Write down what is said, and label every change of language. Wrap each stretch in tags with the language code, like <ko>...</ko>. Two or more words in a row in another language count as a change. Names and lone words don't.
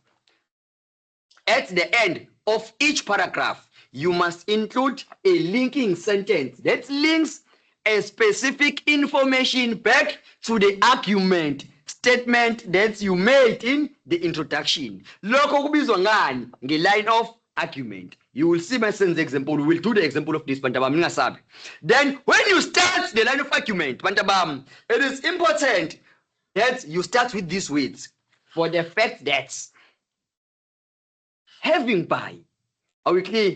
<en>At the end of each paragraph, you must include a linking sentence that links a specific information back to the argument statement that you made in the introduction.</en> <zu>Lokho kubizwa ngani nge-</zu> <en>line of argument. You will see my son's example. We will do the example of this, Bantabam. Then when you start the line of argument, Bantabam, it is important that you start with these words. For the fact that having by, are we clear?</en>